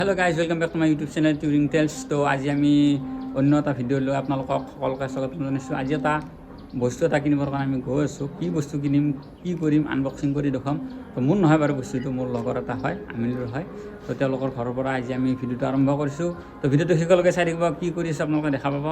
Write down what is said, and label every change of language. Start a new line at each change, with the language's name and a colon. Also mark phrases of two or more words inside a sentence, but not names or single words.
English: Hello guys welcome back to my YouTube channel Touring Tales.
Assamese: तो आज আমি অন্য এটা ভিডিঅ' লৈ আপোনালোকক সকলোকে স্বাগতম জনাইছোঁ। আজি এটা বস্তু এটা কিনিবৰ কাৰণে আমি গৈ আছোঁ। কি বস্তু কিনিম, কি কৰিম, আনবক্সিং কৰি দেখাম। তো মোৰ নহয় বাৰু, বস্তুটো মোৰ লগৰ এটা হয়, আমিলৰ হয়। তো তেওঁলোকৰ ঘৰৰ পৰা আজি আমি ভিডিঅ'টো আৰম্ভ কৰিছোঁ। তো ভিডিঅ'টো শেষলৈকে চাই থাকিব, কি কৰি আছে আপোনালোকে দেখা পাব।